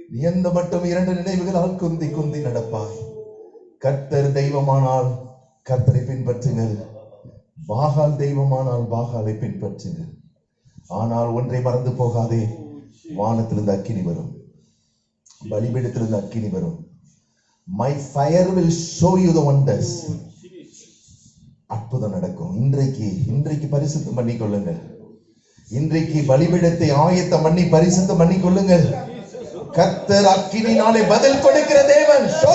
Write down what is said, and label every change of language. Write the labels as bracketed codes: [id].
[ta] எந்த மட்டும் இரண்டு நினைவுகளால் குந்தி குந்தி நடப்பாய். கர்த்தர் தெய்வமானால் கர்த்தரை பின்பற்றுங்கள், பாகால் தெய்வமானால் பாகாலை பின்பற்றுங்கள். ஆனால் ஒன்றை மறந்து போகாதே, வானத்திலிருந்து அக்கினி வரும், பலிபீடத்திலிருந்து அக்கினி வரும். [en] My fire will show you the wonders. [ta] அற்புதம் நடக்கும். இன்றைக்கு பரிசுத்தம் பண்ணிக்கொள்ளுங்கள். இன்றைக்கு பலிபீடத்தை ஆயத்தம் பண்ணி பரிசுத்தம் பண்ணிக்கொள்ளுங்கள். கர்த்தர் அக்கினினாலே பதில் கொடுக்கிற தேவன்.